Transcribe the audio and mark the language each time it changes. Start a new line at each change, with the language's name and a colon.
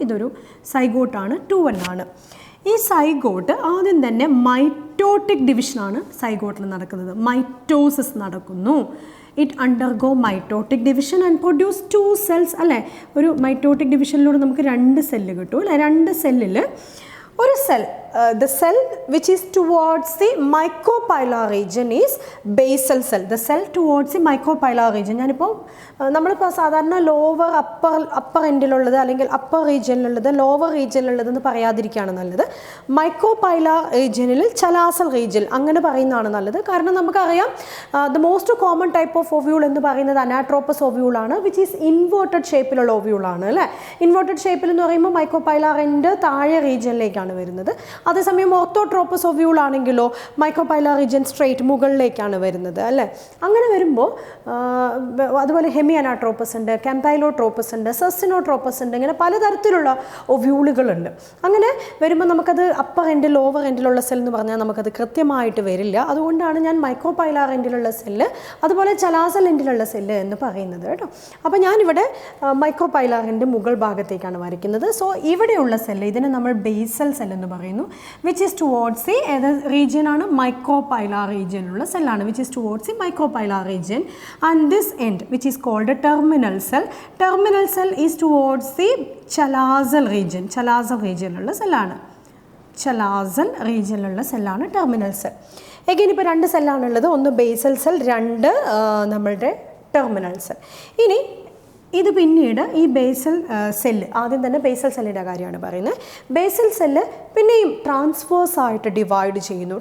Malayalam: ഇതൊരു സൈഗോട്ടാണ്, 2-1 ആണ്. ഈ സൈഗോട്ട് ആദ്യം തന്നെ മൈറ്റോട്ടിക് ഡിവിഷനാണ് സൈഗോട്ടിൽ നടക്കുന്നത്. മൈറ്റോസിസ് നടക്കുന്നു.
English: It undergo mitotic division and produce 2 cells അല്ലേ.
Malayalam: ഒരു മൈറ്റോട്ടിക് ഡിവിഷനിലൂടെ നമുക്ക് 2 സെല്ല് കിട്ടും അല്ലേ. 2 സെല്ലിൽ ഒരു cell,
English: the cell which is towards the micropylar region is basal cell. The cell towards the micropylar region.
Malayalam: ഞാനിപ്പോൾ നമ്മളിപ്പോൾ സാധാരണ ലോവർ അപ്പർ എൻഡിലുള്ളത് അല്ലെങ്കിൽ അപ്പർ റീജിയനിലുള്ളത് ലോവർ റീജിയനിലുള്ളതെന്ന് പറയാതിരിക്കുകയാണ് നല്ലത്. മൈക്രോപൈലാർ റീജിയനിൽ ചലാസൽ റീജിയൻ അങ്ങനെ പറയുന്നതാണ് നല്ലത്. കാരണം നമുക്കറിയാം
English: the most common type of ovule
Malayalam: എന്ന് പറയുന്നത് അനാട്രോപ്പസ് ഓവ്യൂളാണ്,
English: which is
Malayalam: ഇൻവേർട്ടഡ് ഷേപ്പിലുള്ള ഓവ്യൂളാണ് അല്ലേ. ഇൻവേർട്ടഡ് ഷേപ്പിൽ എന്ന് പറയുമ്പോൾ മൈക്രോപൈലാർ എൻഡ് താഴെ റീജിയനിലേക്കാണ് വരുന്നത്. അതേസമയം ഓർത്തോട്രോപ്പസ് ഓവ്യൂൾ ആണെങ്കിലോ മൈക്രോപൈലാർ റീജിയൻ സ്ട്രെയിറ്റ് മുകളിലേക്കാണ് വരുന്നത് അല്ലേ. അങ്ങനെ വരുമ്പോൾ അതുപോലെ ഹെമി അനാട്രോപ്പസ് ഉണ്ട്, കെമ്പൈലോട്രോപ്പസ് ഉണ്ട്, സെസിനോട്രോപ്പസ് ഉണ്ട്, ഇങ്ങനെ പലതരത്തിലുള്ള ഒവ്യൂളുകളുണ്ട്. അങ്ങനെ വരുമ്പോൾ നമുക്കത് അപ്പർ എൻഡിൽ ലോവർ എൻഡിലുള്ള സെൽ എന്ന് പറഞ്ഞാൽ നമുക്കത് കൃത്യമായിട്ട് വരില്ല. അതുകൊണ്ടാണ് ഞാൻ മൈക്രോപൈലാർ എൻഡിലുള്ള സെല്ല് അതുപോലെ ചലാസൽ എൻഡിലുള്ള സെല്ല് എന്ന് പറയുന്നത് കേട്ടോ. അപ്പോൾ ഞാനിവിടെ മൈക്രോപൈലാറിൻ്റെ മുകൾ ഭാഗത്തേക്കാണ് വരയ്ക്കുന്നത്. സോ ഇവിടെയുള്ള സെല്ല് ഇതിനെ നമ്മൾ ബേസൽ സെൽ എന്ന് പറയുന്നു,
English: which is towards the region
Malayalam: ആണ്
English: micropylar region
Malayalam: ഉള്ള സെല്ലാണ്,
English: which is towards the micropylar region, and this end which is called a terminal cell is towards the chalazal region ഉള്ള സെല്ലാണ്.
Malayalam: Chalazal റീജിയനിലുള്ള സെല്ലാണ് terminal cell. Again ഇപ്പോൾ 2 സെല്ലാണുള്ളത്, ഒന്ന് basal cell, 2 നമ്മളുടെ terminal cell. ഇനി ഇത് പിന്നീട് ഈ ബേസൽ സെല്ല്, ആദ്യം തന്നെ ബേസൽ സെല്ലിൻ്റെ കാര്യമാണ് പറയുന്നത്. ബേസൽ സെല്ല് പിന്നെയും ട്രാൻസ്വേഴ്സായിട്ട് ഡിവൈഡ് ചെയ്യുന്നു.